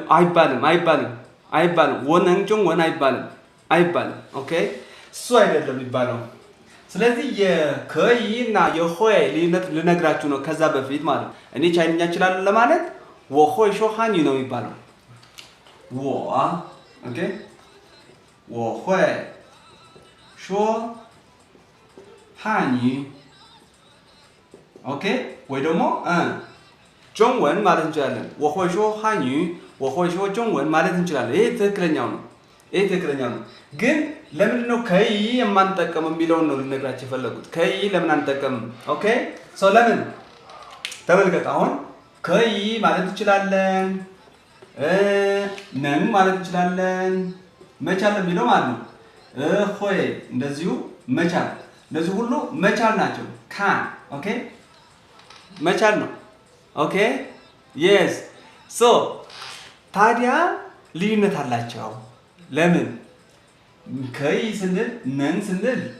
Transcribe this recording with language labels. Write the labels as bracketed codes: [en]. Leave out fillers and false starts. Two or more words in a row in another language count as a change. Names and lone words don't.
[am] አይባልም [zh] 我能中文 [am] አይባልም ኦኬ እሱ አይደለም የሚባለው ስለዚህ የከይ እና የሆይ ልዩነት ልነግራችሁ ነው ከዛ በፊት ማለት እኔ ቻይንኛ እችላለሁ ለማለት [zh] 我会说汉语 [am] ነው የሚባለው 我ኦኬ [zh] 我会说汉语 [am] ኦኬ ወይ ደግሞ 中文 ማለት እንችላለን [zh] 我会说汉语我会说中文 [am] ማለት እንችላለን ይሄ ትክክለኛው ነው ግን ለምን ነው ከይ የማንጠቀም የሚለውን ነው ልነግራችሁ የፈለኩት ከይ ለምን አንጠቀምም ኦኬ ሶ ለምን ተመልከቱ አሁን ከይ ማለት እንችላለን ነን ማለት እንችላለን መቻል የሚለው ማለት ነው ሆይ እንደዚሁ መቻል እነዚህ ሁሉ መቻል ናቸው ካን ኦኬ መቻል ነው ኦኬ [en] yes so [am] ታዲያ ልዩነት አላቸው ለምን ከይ ስንል ነን ስንል